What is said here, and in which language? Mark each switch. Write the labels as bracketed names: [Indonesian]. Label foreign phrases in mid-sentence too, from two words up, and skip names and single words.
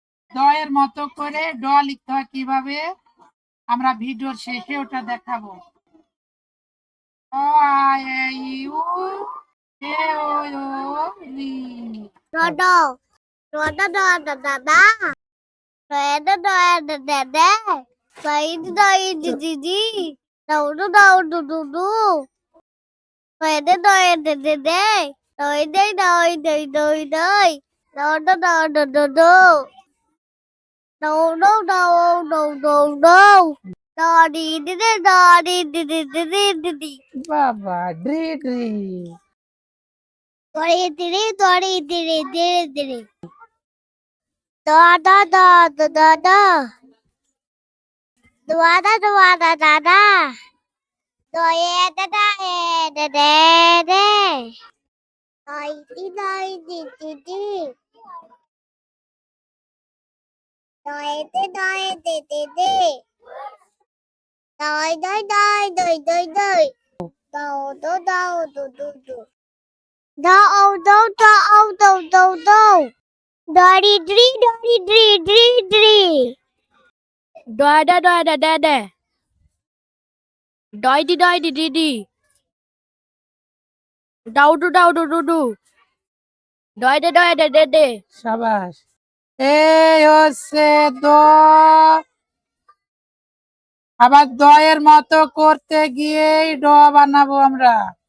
[Bangla] দয়ের মতো করে ড লিখতে হয় কিভাবে আমরা ভিডিওর শেষে ওটা দেখাবো। অ আ এ ই উ এ ও ও লি। Rodo, rodo, rodo, dada, rodo, rodo, dada, rodo, rodo, didi, rodo, rodo, dudu, rodo, rodo, dede, rodo, rodo, rodo, rodo, rodo, dudu, rodo, rodo, rodo, dodi, didi, dodi, didi, didi, didi, বাবা ড্রি ড্রি। dodi, didi, dodi, didi, didi, didi, da, da, da, da, da, da. Dada dada dada, doye dada de de de, doi di di di, doi di di, doi doi doi doi doi doi, do do do do, do do do do do do, dori dri, Doida doida dede. Doidi doidi didi. Daudu daudu dudu. Doide doide dede. সাবাস। এই হচ্ছে দ। আবার দয়ের মতো করতে গিয়েই ড বানাবো আমরা।